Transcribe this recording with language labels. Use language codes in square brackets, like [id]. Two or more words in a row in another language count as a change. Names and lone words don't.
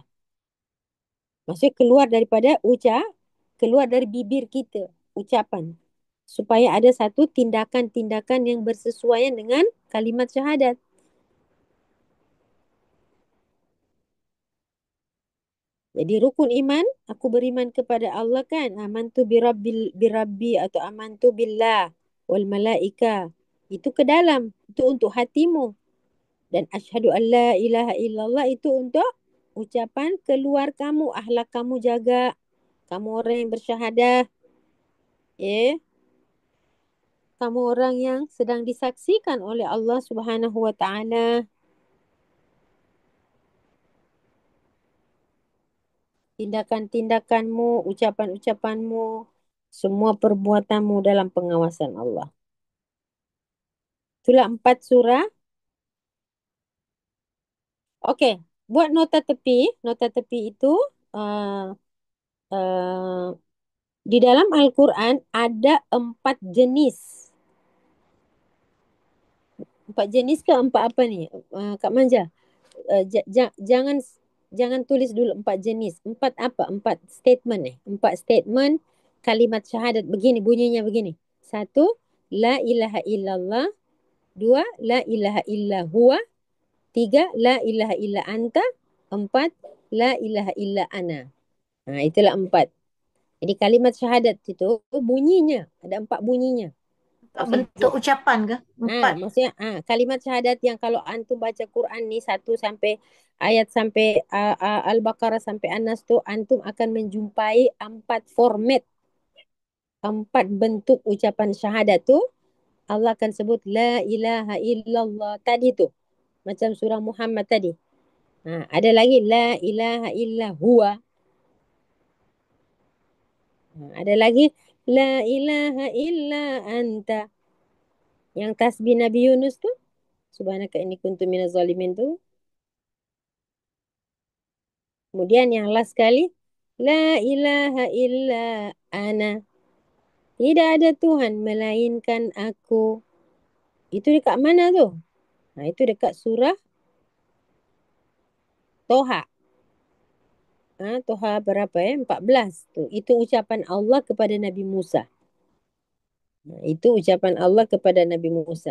[ms] Maksudnya keluar dari bibir kita, ucapan. Supaya ada satu tindakan-tindakan yang bersesuaian dengan kalimat syahadat. Jadi rukun iman, aku beriman kepada Allah kan. [ar] آمَنْتُ بِرَبِّي atau آمَنْتُ بِاللهِ وَالْمَلَائِكَةِ. [ms] Itu ke dalam. Itu untuk hatimu. Dan [ar] أَشْهَدُ أَنْ لَا إِلَهَ إِلَّا اللهُ [ms] itu untuk ucapan keluar kamu. Akhlak kamu jaga. Kamu orang yang bersyahadah. Ya. Kamu orang yang sedang disaksikan oleh Allah [ar] سُبْحَانَهُ وَتَعَالَى. [ms] Tindakan-tindakanmu, ucapan-ucapanmu, semua perbuatanmu dalam pengawasan Allah. Itulah 4 surah. Okey, buat nota tepi. Nota tepi itu uh, uh, di dalam Al-Quran ada 4 jenis. 4 jenis ke 4 apa ni? Kak Manja, jangan Jangan tulis dulu 4 jenis. Empat apa? 4 statement eh. 4 statement kalimat syahadat begini, bunyinya begini. Satu, [ar] لَا إِلَهَ إِلَّا اللهُ. Dua, لَا إِلَهَ إِلَّا هُوَ. Tiga, لَا إِلَهَ إِلَّا أَنْتَ. Empat, لَا إِلَهَ إِلَّا أَنَا. [ms] Itulah 4. Jadi kalimat syahadat itu bunyinya. Ada 4 bunyinya. Empat Maksudnya, bentuk ucapan ke? Empat. maksudnya kalimat syahadat yang kalau antum baca Quran ni satu sampai ayat sampai Al-Baqarah sampai An-Nas tu antum akan menjumpai 4 format, 4 bentuk ucapan syahadat tu. Allah akan sebut [ar] لَا إِلَهَ إِلَّا اللهُ [ms] tadi tu. Macam surah Muhammad tadi. Ada lagi [ar] لَا إِلَهَ إِلَّا هُوَ. [ms] Ada lagi [ar] لَا إِلَهَ إِلَّا أَنْتَ. [ms] Yang tasbih Nabi Yunus tu, [ar] سُبْحَانَكَ إِنِّي كُنْتُ مِنَ الظَّالِمِينَ tu. [ms] Kemudian yang last sekali, [ar] لَا إِلَهَ إِلَّا أَنَا. [ms] Tidak ada Tuhan melainkan aku. Itu dekat mana tu? Itu dekat surah Toha. Toha berapa 14 tu. Itu ucapan Allah kepada Nabi Musa. Itu ucapan Allah kepada Nabi Musa.